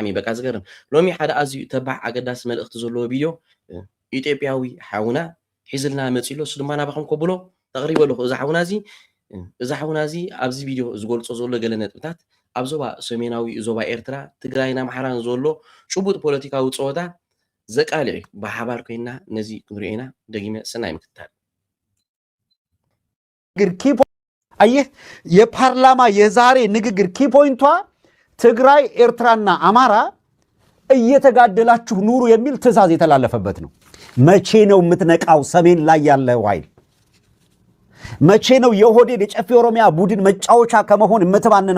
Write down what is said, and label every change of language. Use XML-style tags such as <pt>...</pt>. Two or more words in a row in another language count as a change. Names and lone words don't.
<ti>በቃ ዝገርም ሎሚ ሓደ ኣዝዩ ተባዕ ኣገዳሲ መልእኽቲ ዘለዎ ቪድዮ ኢትዮጵያዊ ሓውና ሒዝልና መፂሎ እሱ ድማ ናባኹም ከብሎ ተቕሪበ ኣለኹ እዛ ሓውና እዚ ኣብዚ ቪድዮ ዝገልፆ ዘሎ ገለ ነጥብታት ኣብ ዞባ ሰሜናዊ ዞባ ኤርትራ ትግራይን ኣምሓራን ዘሎ ጭቡጥ ፖለቲካዊ ፀወታ ዘቃልዕ እዩ ብሓባር ኮይና ነዚ ክንሪኦ ኢና ደጊመ ሰናይ ምክትታል</ti> <am>አየህ የፓርላማ የዛሬ ንግግር ኪፖይንቷ ትግራይ ኤርትራና አማራ እየተጋደላችሁ ኑሩ የሚል ትዕዛዝ የተላለፈበት ነው። መቼ ነው የምትነቃው? ሰሜን ላይ ያለው ኃይል መቼ ነው የኦህዴድ የጨፌ ኦሮሚያ ቡድን መጫወቻ ከመሆን የምትባንነው?</am>